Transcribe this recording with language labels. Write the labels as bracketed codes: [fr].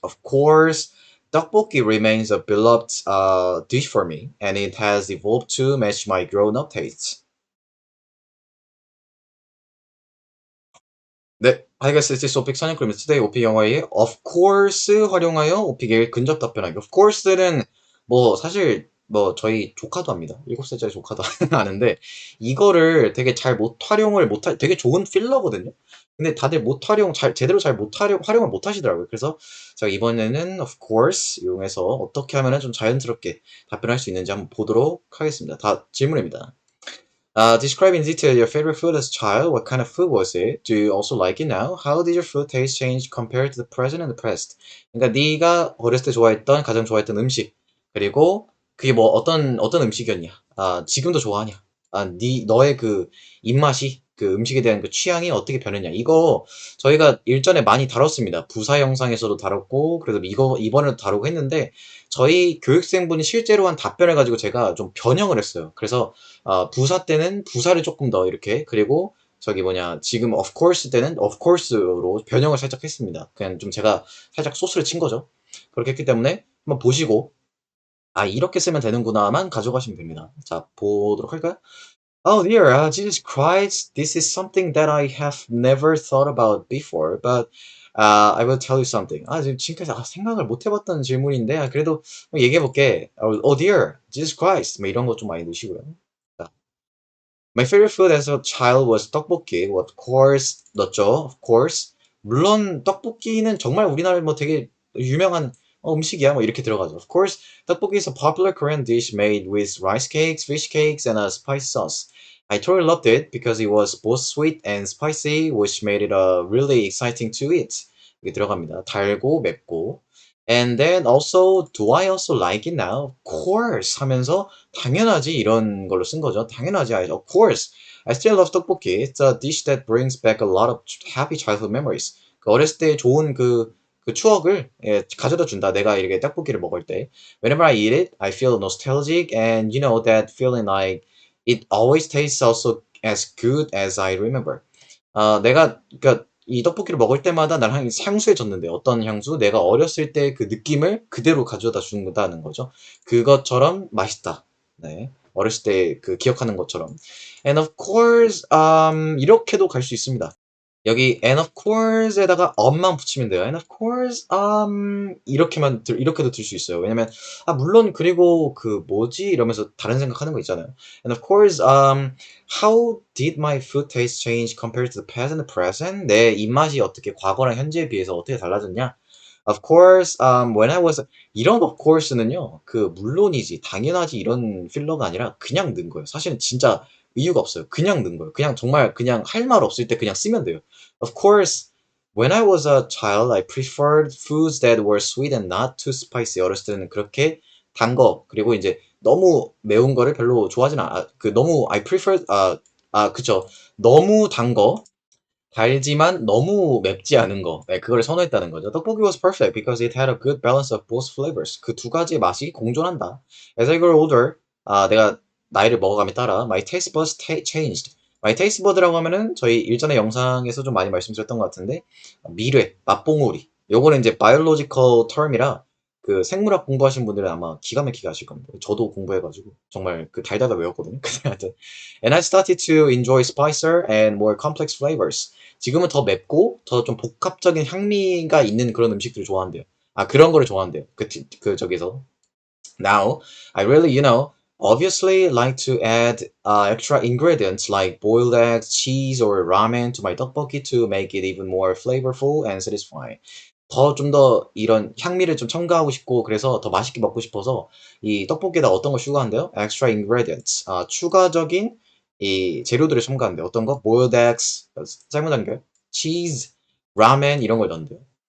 [en] Of course, tteokbokki remains a beloved dish for me, and it has evolved to match my grown-up tastes. 네, Hi guys, this is Opik Sunny Today, [ko] 오픽 영어의 [en] of course [ko] 활용하여 오픽의 근접 답변하기. Of course는 뭐 사실 뭐 저희 조카도 합니다. 7살짜리 조카도 하는데 이거를 되게 잘 못 활용을 못하 되게 좋은 필러거든요. 근데 다들 못 활용 잘 제대로 잘 못 활용을 못 하시더라고요. 그래서 제가 이번에는 of course 이용해서 어떻게 하면은 좀 자연스럽게 답변할 수 있는지 한번 보도록 하겠습니다. 다 질문입니다. [en] Describe in detail your favorite food as a child. What kind of food was it? Do you also like it now? How did your food taste change compared to the present and the past? [ko] 그러니까 네가 어렸을 때 좋아했던 가장 좋아했던 음식 그리고 그게 뭐 어떤 음식이었냐? 지금도 좋아하냐? 네 너의 그 입맛이 그 음식에 대한 그 취향이 어떻게 변했냐? 이거 저희가 일전에 많이 다뤘습니다. 부사 영상에서도 다뤘고 그래서 이거 이번에도 다루고 했는데 저희 교육생분이 실제로 한 답변을 가지고 제가 좀 변형을 했어요. 그래서 부사 때는 부사를 조금 더 이렇게 그리고 저기 뭐냐 지금 of course 때는 of course로 변형을 살짝 했습니다. 그냥 좀 제가 살짝 소스를 친 거죠. 그렇게 했기 때문에 한번 보시고 이렇게 쓰면 되는구나만 가져가시면 됩니다. 자, 보도록 할까요? [en] Oh dear, Jesus Christ, this is something that I have never thought about before, but I will tell you something. [ko] 지금까지 생각을 못 해봤던 질문인데, 그래도 얘기해볼게. Oh dear, Jesus Christ, 뭐 이런 거 좀 많이 넣으시고요. [en] 자, My favorite food as a child was 떡볶이. Well, of course, [ko] 넣었죠. [en] Of course. [ko] 물론 떡볶이는 정말 우리나라에 뭐 되게 유명한 음식이야. 뭐 이렇게 들어가죠. [en] Of course, 떡볶이 is a popular Korean dish made with rice cakes, fish cakes, and a spicy sauce. I totally loved it because it was both sweet and spicy, which made it really exciting to eat. [ko] 이게 들어갑니다. 달고 맵고. [en] And then also, do I also like it now? [ko] Of course 하면서 당연하지 이런 걸로 쓴 거죠. 당연하지. [en] Of course. I still love 떡볶이. It's a dish that brings back a lot of happy childhood memories. [ko] 그 어렸을 때 좋은 그 추억을 가져다 준다. 내가 이렇게 떡볶이를 먹을 때. [en] Whenever I eat it, I feel nostalgic and that feeling like it always tastes also as good as I remember. [ko] 내가 그러니까 이 떡볶이를 먹을 때마다 난 향수해졌는데 어떤 향수? 내가 어렸을 때 그 느낌을 그대로 가져다 준다는 거죠. 그것처럼 맛있다. 네. 어렸을 때 그 기억하는 것처럼. [en] And of course, [ko] 이렇게도 갈 수 있습니다. 여기 and of course에다가 엄만 붙이면 돼요. [en] And of course, [ko] 이렇게도 들 수 있어요. 왜냐면 물론 그리고 그 뭐지 이러면서 다른 생각하는 거 있잖아요. [en] And of course, how did my food taste change compared to the past and the present? [ko] 내 입맛이 어떻게 과거랑 현재에 비해서 어떻게 달라졌냐? [en] Of course, when I was [ko] 이런 [en] of course는요. [ko] 그 물론이지, 당연하지 이런 필러가 아니라 그냥 넣은 거예요. 사실은 진짜 이유가 없어요. 그냥 넣은 거예요. 그냥 정말 그냥 할 말 없을 때 그냥 쓰면 돼요. [en] Of course, when I was a child, I preferred foods that were sweet and not too spicy. [ko] 어렸을 때는 그렇게 단 거, 그리고 이제 너무 매운 거를 별로 좋아하진 않아. 그 너무 [en] I prefer [ko] 그쵸. 너무 단 거, 달지만 너무 맵지 않은 거. 네, 그걸 선호했다는 거죠. [en] 떡볶이 was perfect because it had a good balance of both flavors. [ko] 그 두 가지의 맛이 공존한다. [en] As I grew older, [ko] 내가 나이를 먹어감에 따라 [en] my taste buds changed. [ko] my taste bud라고 하면은 저희 일전의 영상에서 좀 많이 말씀드렸던 것 같은데 미뢰, 맛봉우리. 요거는 이제 biological term이라 그 생물학 공부하신 분들은 아마 기가 막히게 아실 겁니다. 저도 공부해가지고 정말 그 달달달 외웠거든요. 근데 하여튼 [en] And I started to enjoy spicier and more complex flavors. [ko] 지금은 더 맵고 더 좀 복합적인 향미가 있는 그런 음식들을 좋아한대요. 그런 거를 좋아한대요. 저기서. [en] Now, I really, obviously like to add extra ingredients like boiled eggs, cheese, or ramen to my tteokbokki to make it even more flavorful and satisfying. [ko] 더 좀 더 이런 향미를 좀 첨가하고 싶고 그래서 더 맛있게 먹고 싶어서 이 떡볶이에다 어떤 걸 추가한대요? [en] Extra ingredients. [ko] 추가적인 이 재료들을 첨가한대요. 어떤 거? Boiled eggs, 삶은 달걀, cheese, ramen 이런 걸 넣는데요.